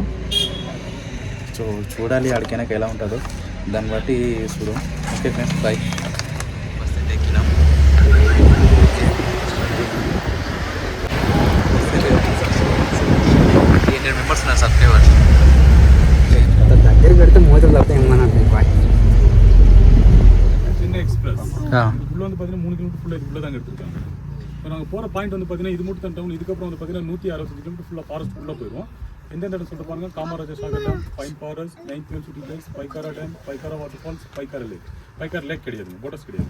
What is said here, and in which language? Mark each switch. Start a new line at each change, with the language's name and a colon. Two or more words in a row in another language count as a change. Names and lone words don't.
Telugu: సో చూడాలి ఆడికైనాక ఎలా ఉంటుందో దాన్ని బట్టి చూడు.
English: okay friends, bye.
Telugu: బస్ అయితే ఎక్కినాం. 800 members నా సబ్స్క్రైబర్స్. దగ్గర పెడితే మోతలు తప్పితే ఏమన్నా
Tamil: சென்னை எக்ஸ்பிரஸ் உள்ள வந்து பார்த்தீங்கன்னா 3 கிலோமீட்டர் ஃபுல்லாக இதுக்குள்ளே தாங்க எடுத்துருக்காங்க. இப்போ நாங்கள் போகிற பாயிண்ட் வந்து பார்த்தீங்கன்னா இது மட்டும் தான் டவுன். இதுக்கப்புறம் வந்து பார்த்தீங்கன்னா 165 கிலோமீட்டர் ஃபுல்லாக ஃபாரஸ்ட் உள்ளே போயிடும். எந்தெந்த இடம் சொல்லிட்டு பாருங்க, காமராஜர் சாகர் டேம், பைன் ஃபாரஸ்ட், 9th யூனிவர்சிட்டி பிளேஸ், பைக்காரா டேம், பைக்காரா வாட்டர் ஃபால்ஸ், பைக்காரா லேக் கிடையாதுங்க, போட்டஸ் கிடையாது.